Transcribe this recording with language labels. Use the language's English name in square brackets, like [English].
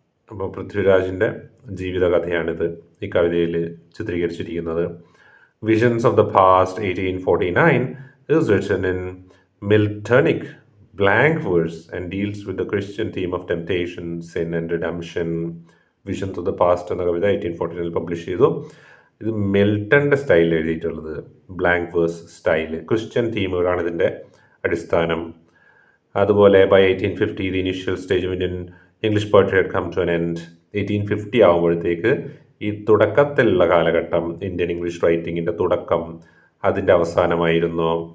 [Malayalam] അപ്പോൾ പൃഥ്വിരാജിൻ്റെ ജീവിതകഥയാണിത് ഈ കവിതയിൽ ചിത്രീകരിച്ചിരിക്കുന്നത്. [English] Visions of the past 1849 is written in Miltonic blank verse and deals with the Christian theme of temptation, sin and redemption. [Malayalam] Visions of the past എന്ന കവിത 1849 publish ചെയ്തു. ഇത് മിൽട്ടൻ്റെ സ്റ്റൈലിൽ എഴുതിയിട്ടുള്ളത്, ബ്ലാങ്ക് വേഴ്സ് സ്റ്റൈല്. ക്രിസ്ത്യൻ തീമുകളാണ് ഇതിൻ്റെ അടിസ്ഥാനം. അതുപോലെ [English] By 1850 the initial stage of Indian English poetry had come to an end. [Malayalam] 1850 ആകുമ്പോഴത്തേക്ക് ഈ തുടക്കത്തിലുള്ള കാലഘട്ടം, ഇന്ത്യൻ ഇംഗ്ലീഷ് റൈറ്റിങ്ങിൻ്റെ തുടക്കം, അതിൻ്റെ അവസാനമായിരുന്നു.